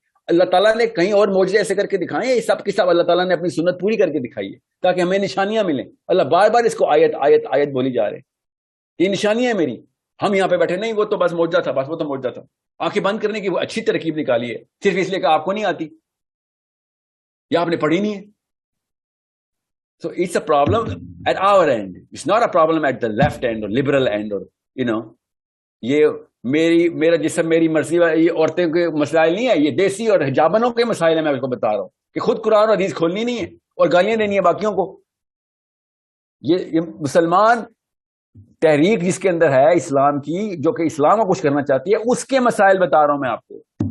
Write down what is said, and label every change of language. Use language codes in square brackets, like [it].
[ur] اللہ تعالیٰ نے کہیں اور معجزے ایسے کر کے دکھائے ہیں؟ یہ سب کے سب اللہ تعالیٰ نے اپنی سنت پوری کر کے دکھائی ہے تاکہ ہمیں نشانیاں ملیں. اللہ بار بار اس کو آیت آیت آیت بولی جا رہے ہیں. یہ نشانیاں ہیں میری. ہم یہاں پہ بیٹھے نہیں وہ تو بس معجزہ تھا، بس وہ تو معجزہ تھا. آنکھیں بند کرنے کی وہ اچھی ترکیب نکالی ہے صرف اس لیے کہ آپ کو نہیں آتی. یا آپ نے پڑھی نہیں ہے. [en] So it's a problem at our end. [ur] It's not a problem at the left end or liberal end or, you know, یہ میرا جسم میری مرضی ہے، یہ عورتوں کے مسائل نہیں ہے، یہ دیسی اور حجابنوں کے مسائل ہیں. میں آپ کو بتا رہا ہوں کہ خود قرآن اور حدیث کھولنی نہیں ہے اور گالیاں دینی ہے باقیوں کو. یہ مسلمان تحریک جس کے اندر ہے اسلام کی، جو کہ اسلام کو کچھ کرنا چاہتی ہے، اس کے مسائل بتا رہا ہوں میں آپ کو.